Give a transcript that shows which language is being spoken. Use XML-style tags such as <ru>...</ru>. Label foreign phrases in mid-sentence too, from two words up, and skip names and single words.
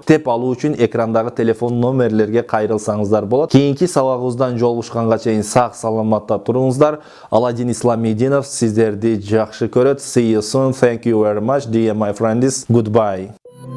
<ky>Теп алуу үчүн экрандагы телефон номерлерге кайрылсаңыздар болот. Кийинки сабагыбыздан жолугушканга чейин сак саламатта туруңуздар. Аладдин Исламидинов сиздерди жакшы көрөт.</ky> <en>See you soon. Thank you very much, dear my friends. Goodbye.</en>